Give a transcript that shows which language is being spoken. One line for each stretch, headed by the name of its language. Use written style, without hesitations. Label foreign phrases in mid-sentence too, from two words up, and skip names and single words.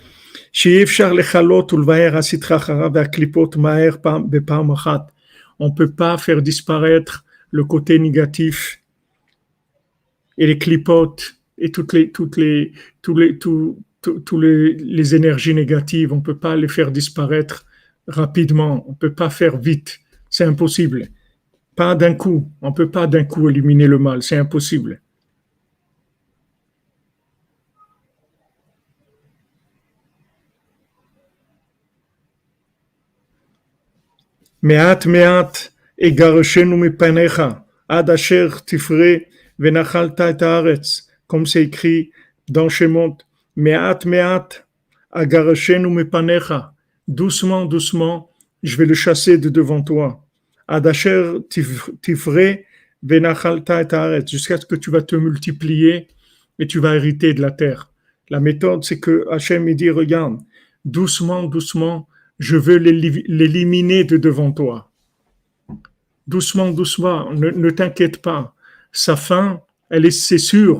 French: On peut pas faire disparaître le côté négatif et les clipotes et les énergies négatives. On peut pas les faire disparaître rapidement. On peut pas faire vite. C'est impossible. Pas d'un coup. On ne peut pas d'un coup éliminer le mal. C'est impossible.
Hebrew: מעט מעט אגרשנו מפניך, עד אשר תפרה ונחלת את הארץ.
French: Comme c'est écrit dans Shemot,
Hebrew: מעט מעט אגרשנו מפניך.
French: Doucement, doucement, je vais le chasser de devant toi.
Hebrew: עד אשר תפרה ונחלת את הארץ.
French: Jusqu'à ce que tu vas te multiplier et tu vas hériter de la terre. La méthode, c'est que Hachem il dit, regarde, doucement, doucement, je veux l'éliminer de devant toi. Doucement, doucement, ne t'inquiète pas. Sa fin, c'est sûr.